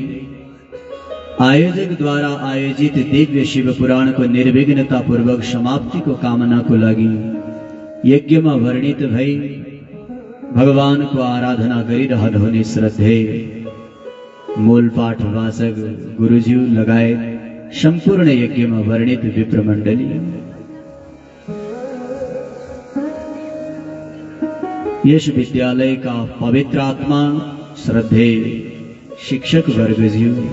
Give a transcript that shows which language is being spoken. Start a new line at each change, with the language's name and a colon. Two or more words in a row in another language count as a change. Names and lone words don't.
Nepali: आयोजक द्वारा आयोजित दिव्य शिव पुराण को निर्विघ्नता पूर्वक समाप्ति को कामना को लागि यज्ञ में वर्णित भई भगवान को आराधना गरिरहन हुने श्रद्धेय मूल पाठ वाचक गुरुज्यू लगायत संपूर्ण यज्ञ में वर्णित विप्र मंडली यश विद्यालय का पवित्र आत्मा श्रद्धेय शिक्षक वर्गज्यू